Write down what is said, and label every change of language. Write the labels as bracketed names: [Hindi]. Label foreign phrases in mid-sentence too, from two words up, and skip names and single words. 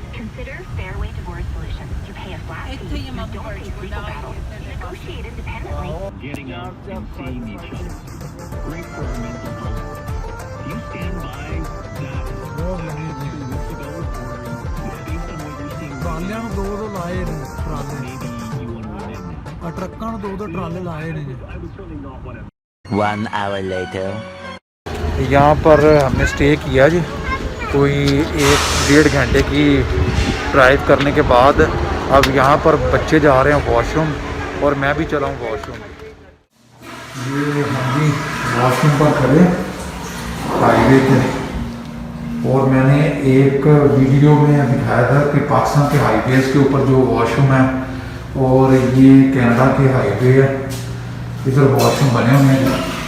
[English] Consider Fairway Divorce Solutions. You pay a flat fee, you don't face legal battles, you negotiate independently. Getting out and seeing each other. Great for our mental health. Do you stand by that? 2 weeks ago, or based on what you're seeing, [Punjabi] ਟਰਾਲਿਆਂ ਨੂੰ 2 ਲਾਏ ਨੇ ਟਰਾਲੇ, [English] maybe you want to run in there. [Punjabi] ਆ ਟਰੱਕਾਂ ਨੂੰ 2 ਟਰਾਲੇ ਲਾਏ ਨੇ ਜੀ। [English] I would certainly not want to. 1 hour later. [Hindi] यहाँ पर हमने स्टे किया जी, कोई 1-1.5 घंटे की ड्राइव करने के बाद अब यहाँ पर बच्चे जा रहे हैं वॉशरूम, और मैं भी चला हूँ वॉशरूम। ये हम भी वॉशरूम पर खड़े हाईवे पे, और मैंने एक वीडियो में दिखाया था कि पाकिस्तान के हाईवेज़ के ऊपर जो वॉशरूम है, और ये कनाडा के हाईवे है, इधर वॉशरूम बने हुए हैं।